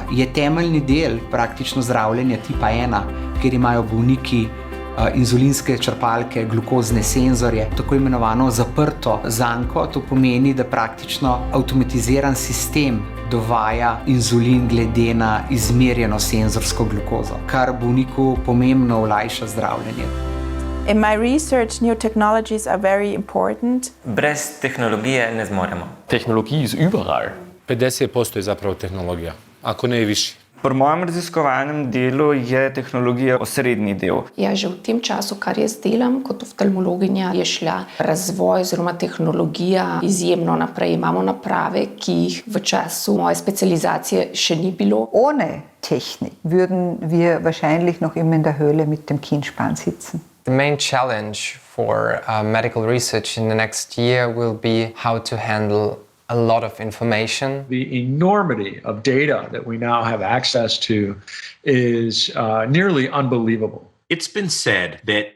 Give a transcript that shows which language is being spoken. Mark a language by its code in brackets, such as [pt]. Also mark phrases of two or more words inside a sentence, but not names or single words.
[sl] Je temeljni del praktično zdravljenja tipa 1, kjer imajo bolniki inzulinske črpalke, glukozne senzorje, tako imenovano zaprto zanko. To pomeni, da praktično avtomatiziran sistem dovaja inzulin glede na izmerjeno senzorsko glukozo, kar bolniku pomembno olajša zdravljenje. [en] In my research, new technologies are very important. [sl] Brez tehnologije ne zmoremo. Tehnologija je überall. [hr] 50% je zapravo tehnologija, ako ne i više. [sl] Pri mojem raziskovalnem delu je tehnologija osrednji del. Ja, že v tem času, kar jaz delam kot oftalmologinja, je šla razvoj oziroma tehnologija izjemno naprej. Imamo naprave, ki jih v času moje specializacije še ni bilo. [de] Ohne Technik würden wir wahrscheinlich noch immer in der Höhle mit dem Kindspan sitzen. [en] The main challenge for medical research in the next year will be how to handle a lot of information. The enormity of data that we now have access to is nearly unbelievable. It's been said that